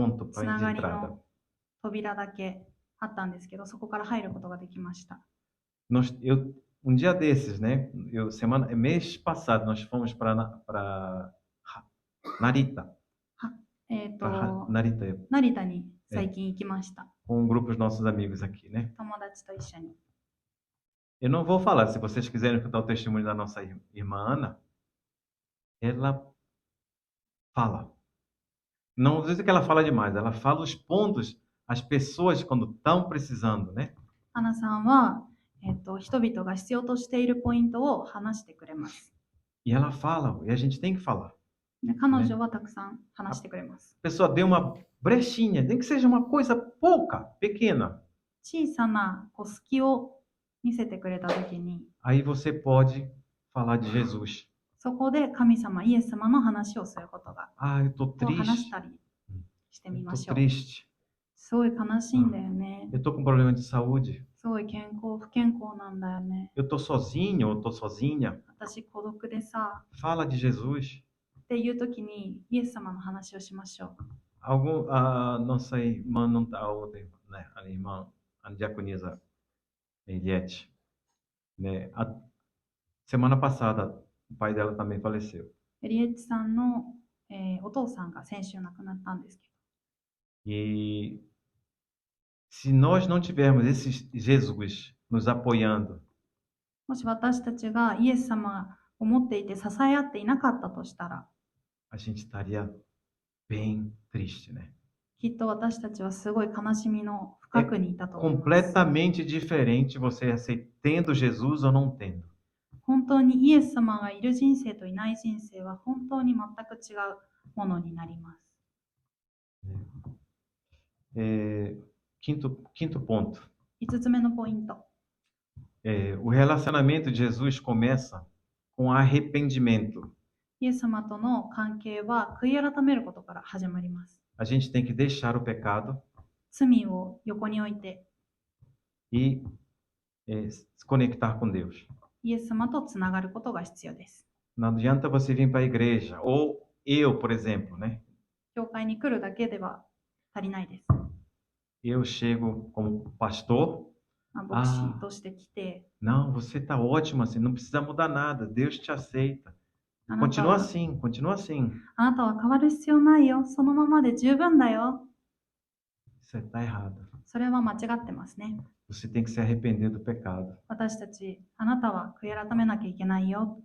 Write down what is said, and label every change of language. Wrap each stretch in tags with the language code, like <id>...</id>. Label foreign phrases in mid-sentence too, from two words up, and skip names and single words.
<pt>ponto</pt> <ja>つ</ja> <pt>para</pt> <ja>な</ja> <pt>de</pt> <ja>がり</ja> <pt>entrada.</pt> <ja>の扉だけあったんですけど、そこから入ることができました。</ja> <pt>Um dia desses, né? Mês passado, nós fomos para Narita.</pt> <ja>成 Narita, 田に最近行きました。</ja> <pt>com um grupo dos nossos amigos aqui, né?</pt> <ja>友達と一緒に。</ja> <pt>Eu não vou falar, se vocês quiserem escutar o testemunho da nossa irmã Ana, ela fala. Não diz que ela fala demais, ela fala os pontos, as pessoas quando estão precisando, né?</pt> <ja>アナさんは、人々が必要としているポイントを話してくれます。</ja> <pt>E ela fala, e a gente tem que falar.</pt> <ja>で彼女はたくさん話してくれます。</ja> <pt>A pessoa deu uma brechinha, nem que seja uma coisa pouca, pequena.</pt> <ja>小さな隙を見せてくれたときに、</ja> <pt>Aí você pode falar de Jesus.</pt> <ja>そこで神様、イエス様の話をすることが、</ja> <pt>Ah, eu tô</pt> <ja>を話</ja> <pt>triste.</pt> <ja>したりしてみ</ja> <pt>Eu</pt> <ja>ま</ja> <pt>tô</pt> <ja>しょう。</ja> <pt>triste.</pt> <ja>すごい悲しいんだよね。</ja> <pt>Eu tô com problema de saúde.</pt> <ja>すごい不健康なんだよね。</ja> <pt>Eu tô sozinho ou tô sozinha.</pt> <ja>私孤独でさ、</ja> <pt>Fala de Jesus.</pt> <ja>っていうときにイエス様の話をしましょう。</ja> <pt>A nossa irmã não tá ontem, né? A irmã, a diaconisa Eliette, né? A semana passada, o pai dela também faleceu.</pt> <ja>エリエッチさんの、お父さんが先週亡くなったんですけ</ja> <pt>E se nós não tivermos esse Jesus nos apoiando,</pt> <ja>ど、もし私たちがイエス様を持っていて支え合っていなかったとしたら、</ja> <pt>a gente estaria bem triste, né?</pt> <ja>きっと私たちはすごい悲しみの深くにいたと思います。</ja> <pt>Completamente diferente você tendo Jesus ou não tendo.</pt> <ja>本当にイエス様がいる人生といない人生は本当に全く違うものになります。</ja> <pt>Quinto ponto.</pt> <ja>5 つ目のポイント。</ja> <pt>O relacionamento de Jesus começa com arrependimento.</pt> <ja>イエス様との関係は悔い改めることから始まります。</ja> <pt>A gente tem que deixar o pecado</pt> <ja>罪を横に置いて</ja> <pt>e se conectar com Deus.</pt> <ja>イエス様とつながることが必要です。</ja> <pt>Não adianta você vir para a igreja, ou eu, por exemplo, né?</pt> <ja>教会に来るだけでは足りないです。</ja> <pt>Eu chego como pastor,</pt> <ja>牧師として来て、</ja> <pt>não, você está ótimo assim, não precisa mudar nada, Deus te aceita.</pt> <ja>あなた</ja> <pt>Continua</pt> <ja>は</ja> <pt>assim, continua assim.</pt> <ja>あなたは変わる必要ないよ。そのままで十分だよ。</ja> <pt>Isso está errado.</pt> <ja>それは間違ってますね。</ja> <pt>Você tem que se arrepender do pecado.</pt> <ja>私たち、あなたは悔い改めなきゃいけないよ。</ja>